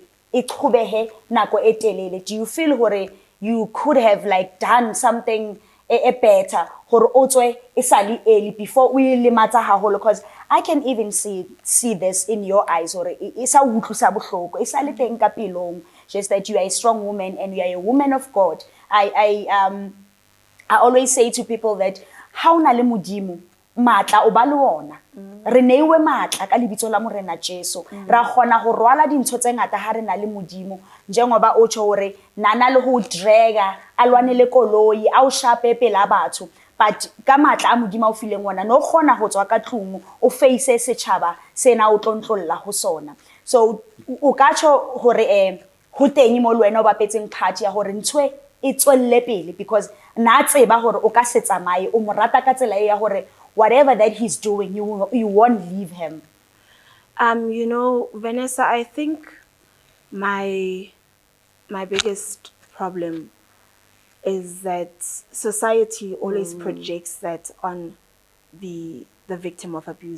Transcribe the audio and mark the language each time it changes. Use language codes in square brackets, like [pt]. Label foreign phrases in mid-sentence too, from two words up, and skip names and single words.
[en] Do you feel you could have like done something better before we limata? Because I can even see this in your eyes, or just that you are a strong woman and you are a woman of God. I always say to people that how [st] na le modimo matla o ba le ona re neiwe matla ka lebitso la morena Jesu ra gona go rwala dintho tse ngata ha re na le modimo njengoba o tsho hore nana le go draga alwane le koloi a o shape pela batho, but ka matla a modimo o fileng ona no gona go tswa ka tlung o face setšhaba sena o tlontlolla go sona. So o ka tsho hore ho teng mo le wena o bapetseng part ya hore ntshwe e tswelle pele, because na tseba hore o ka se tsamaye o mo rata ka tsela ya hore [en] whatever that he's doing, you won't leave him. You know, Vanessa, I think my biggest problem is that society always projects that on the victim of abuse.